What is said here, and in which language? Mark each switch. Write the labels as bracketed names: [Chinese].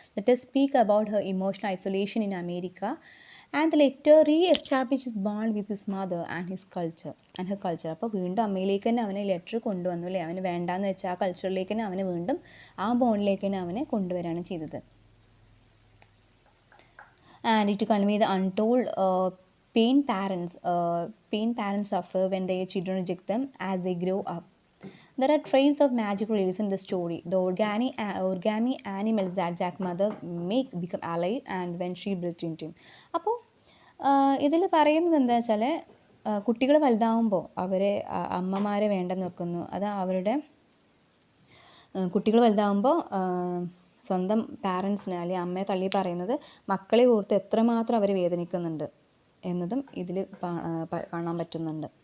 [English] Let us speak about her emotional isolation in America, and the letter re-established his bond with his mother and his culture and her culture. [Malayalam] അപ്പോൾ വീണ്ടും അമ്മയിലേക്ക് തന്നെ അവനെ letter കൊണ്ടുവന്നു അല്ലേ. അവന് വേണ്ടാന്ന് വെച്ചാൽ ആ കൾച്ചറിലേക്ക് തന്നെ അവനെ വീണ്ടും ആ ബോണ്ടിലേക്ക് തന്നെ അവനെ കൊണ്ടുവരാണ് ചെയ്തത്. [English] And to convey the untold pain parents suffer when their children reject them as they grow up. There are traits of magical realism in the story. The origami animals that Jack's mother make become alive and when she breathed into him. [Malayalam] അപ്പോൾ ഇതിൽ പറയുന്നത് എന്താ വെച്ചാൽ, കുട്ടികൾ വലുതാവുമ്പോൾ അവരെ അമ്മമാരെ വേണ്ടെന്ന് വെക്കുന്നു. അത് അവരുടെ കുട്ടികൾ വലുതാവുമ്പോൾ സ്വന്തം പാരൻസിനെ അല്ലെങ്കിൽ അമ്മയെ തള്ളി പറയുന്നത് മക്കളെ ഓർത്ത് എത്രമാത്രം അവർ വേദനിക്കുന്നുണ്ട് എന്നതും ഇതിൽ കാണാൻ പറ്റുന്നുണ്ട്.